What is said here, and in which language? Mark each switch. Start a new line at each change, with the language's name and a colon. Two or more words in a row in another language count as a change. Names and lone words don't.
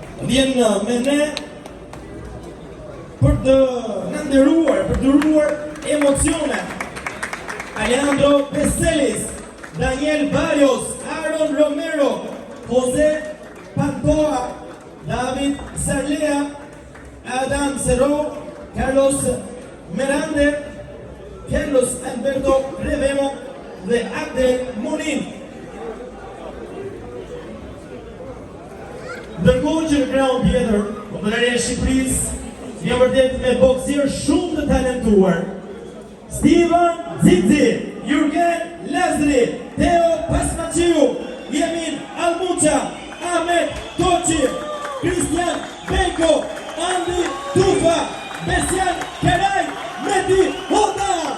Albanian: vjen me ne për të na nderuar, për të dhuruar emocione. Alejandro Peselis, Daniel Barrios, Aaron Romero, José Pantoa, David Sarlea, Adam Cerro, Carlos Merande, Carlos Alberto Revemo dhe Abdel Monin. Ndërkohë që në kraun tjetër, Kombëtaria e Shqipërisë një vërtet me boksier shumë të talentuar. Steven Zizi, Jurgen Lazri, Theo Pasmaciu, Yamin Almucha, Ahmet Toçi, Christian Beko, Andi Tufa, Besian Keray, Meti Hota.